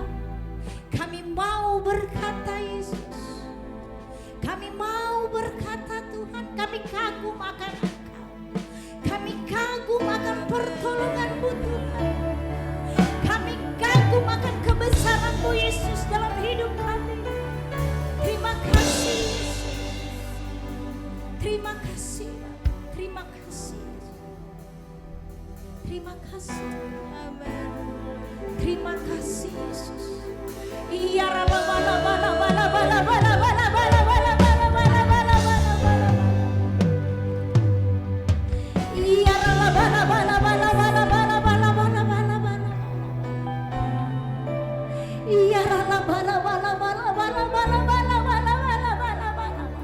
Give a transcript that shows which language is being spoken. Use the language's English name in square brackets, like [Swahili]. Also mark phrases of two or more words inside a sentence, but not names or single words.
[Indonesian] Kami mau berkata Yesus, kami mau berkata Tuhan, kami kagum akan Engkau, kami kagum akan pertolongan-Mu Tuhan, kami kagum akan kebesaran-Mu Yesus dalam hidup kami. Terima kasih Yesus, terima kasih, terima kasih, terima kasih, amin. Terima kasih Yesus. Iya rala bala bala bala bala bala bala bala bala bala bala bala bala bala. Iya rala bala bala bala bala bala bala bala bala bala. Iya rala bala bala bala bala bala bala bala bala bala bala.